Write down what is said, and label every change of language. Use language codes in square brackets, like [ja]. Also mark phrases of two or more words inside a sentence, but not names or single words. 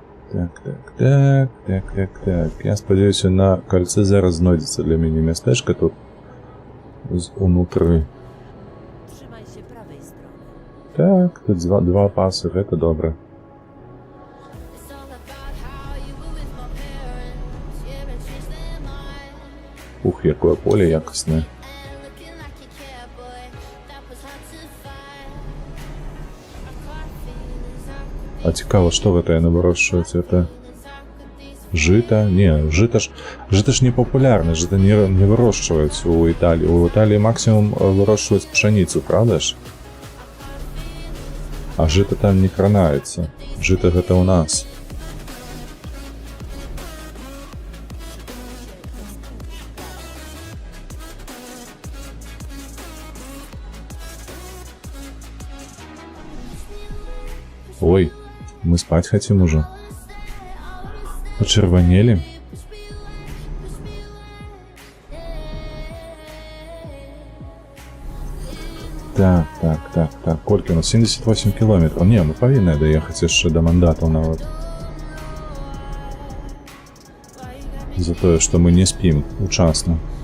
[be] Так. Я спадзяюся, на кольцы зараз знойдзецца для мяне мястэчка тут унутры. [pl] Trzymaj się prawej strony. [be] Так, тут два пасы, гэта добра. [en] It's all about how you were with my parents. Yeah, but changed their mind. [be] Ух, якое поле якаснае. [en] And looking like you care, boy, that was hard to find. I caught feelings I could [be] А цікава, што гэта яны вырошчваюць? [ru] Это [en] feelings I could these [be] жыта? Не, жыта ж не папулярна, жыта не вырошчваюць у Італіі. У Італіі максімум вырошчваюць пшаніцу, правда ж? А жыта там не кранаецца. Жыта гэта ў нас. [ru] Ой, мы спать хотим уже. Почервонели. Так. [be] Колькі у нас? 78 километров. Не, мы павінны даехаць яшчэ да мандатаў нават. За тое, што мы не спім учасна.